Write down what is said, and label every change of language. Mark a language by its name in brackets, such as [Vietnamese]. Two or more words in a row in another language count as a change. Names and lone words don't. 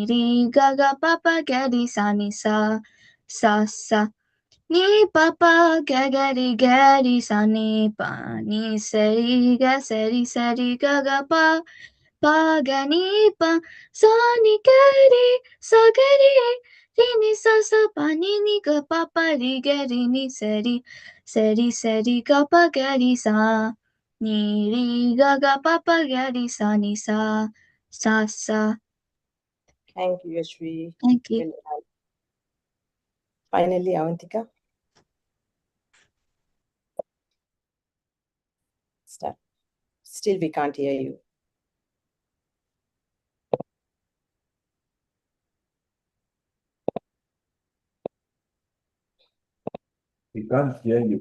[English] ri ga pa pa gari sa ni sa sa ni papa gari sa ni pa ni sari ga pa ga ni pa sa ni gari sa ni sa pa ni ga pa ri gari ni sari ga pa gari sa ni ri ga pa gari sa ni sa sa. Thank you, Yashvi. Thank you. Well done. Finally, Avantika. Start. Still, we can't hear you. We can't hear you.